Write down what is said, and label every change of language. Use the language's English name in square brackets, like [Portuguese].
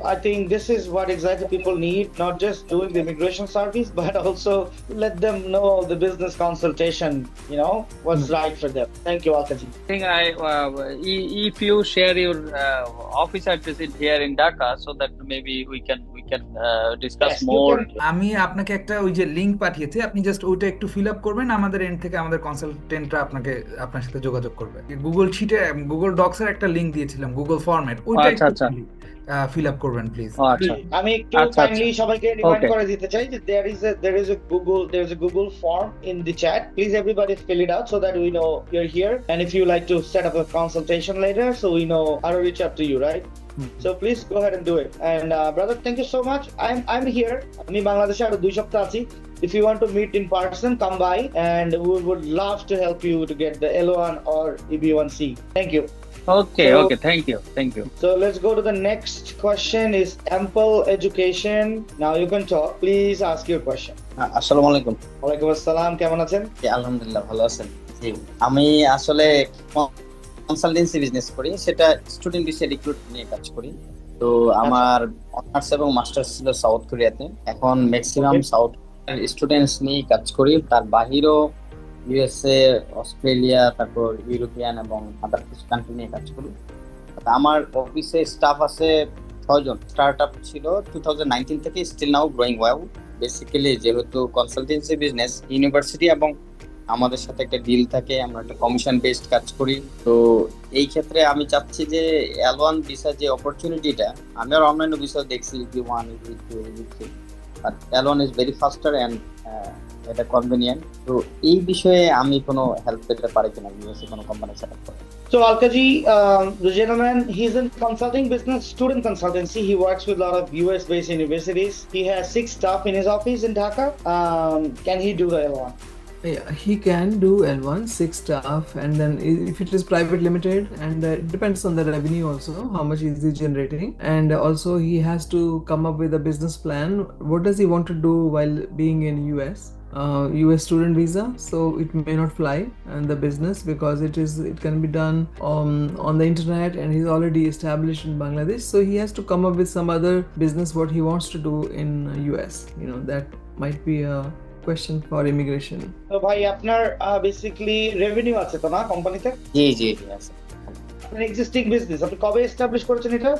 [English] I think this is what exactly people need, not just doing the immigration service, but also let them know the business consultation, what's right for them. Thank you, Alkaji. I think if you share your office address here in Dhaka, so that maybe we can discuss more. [Bangla] আমি আপনাকে একটা ওই যে link পাঠিয়েছি, আপনি just ওইটা একটু fill up করবেন, আমাদের এন্ড থেকে আমাদের কনসালটেন্টরা আপনার সাথে যোগাযোগ করবে। গুগল শিটে, গুগল ডক্স এর একটা লিংক দিয়েছিলাম, গুগল ফরম্যাট, ওইটা ফিল আপ করবেন প্লিজ। আমি একটু কাইন্ডলি সবাইকে রিমাইন্ড করে দিতে চাই যে [English] there is a Google form in the chat. Please everybody fill it out so that we know you're here, and if you like to set up a consultation later, so we know how to reach out to you, right? So please go ahead and do it. And brother, thank you so much. I'm here. [Bangla] আমি বাংলাদেশে আরো 2 সপ্তাহ আছি। [English] If you want to meet in person, come by, and we would love to help you to get the L1 or EB1C. Thank you. Okay, thank you. So let's go to the next question. Is Ample Education? Now you can talk. Please ask your question. [Bangla] আসসালামু আলাইকুম। ওয়ালাইকুম আসসালাম, কেমন আছেন? আলহামদুলিল্লাহ, ভালো আছেন? জি, আমি আসলে কনসালটেন্সি বিজনেস করি, সেটা স্টুডেন্ট বিষয়ে রিক্রুট নিয়ে কাজ করি। তো আমার অনার্স এবং মাস্টার্স ছিল সাউথ কোরিয়াতে। এখন ম্যাক্সিমাম সাউথ স্টুডেন্টস নিয়ে কাজ করি, তার বাহিরেও ইউএসএ, অস্ট্রেলিয়া, তারপর ইউরোপিয়ান এবং আদার কিছু কান্ট্রি নিয়ে কাজ করি। আমার অফিসে স্টাফ আছে 6 জন। স্টার্ট আপ ছিল 2019 থেকে, [English] Still now growing well. [Bangla] Basically যেহেতু কনসালটেন্সি বিজনেস, ইউনিভার্সিটি এবং আমাদের সাথে একটা ডিল থাকে, আমরা একটা কমিশন বেসড কাজ করি। তো এই ক্ষেত্রে আমি চাচ্ছি যে L1 ভিসা যে অপরচুনিটিটা, আমি আর অনলাইন ভিসা দেখছি EB1, EB2, EB3, but [English] L1 is very faster and [Bangla] এটা কনভেনিয়েন্ট। তো এই বিষয়ে আমি কোনো হেল্প পেতে পারি কিনা, ইউএসএ কোনো কোম্পানি সেট আপ করে। [English] So Alkaji, the gentleman, he's in consulting business, student consultancy. He works with a lot of US-based universities. He has 6 staff in his office in Dhaka. Can he do the L1? Yeah, he can do L1, 6 staff, and then if it is private limited, and it depends on the revenue also, how much is he generating, and also he has to come up with a business plan. What does he want to do while being in US? US student visa, so it may not fly and the business, because it can be done on the internet, and he's already established in Bangladesh, so he has to come up with some other business what he wants to do in US. That might be a question for immigration. [Bangla] So bhai, apnar basically revenue আছে তো না কোম্পানিতে? জি আছে। আপনার existing business আপনি কবে establish করেছেন এটা?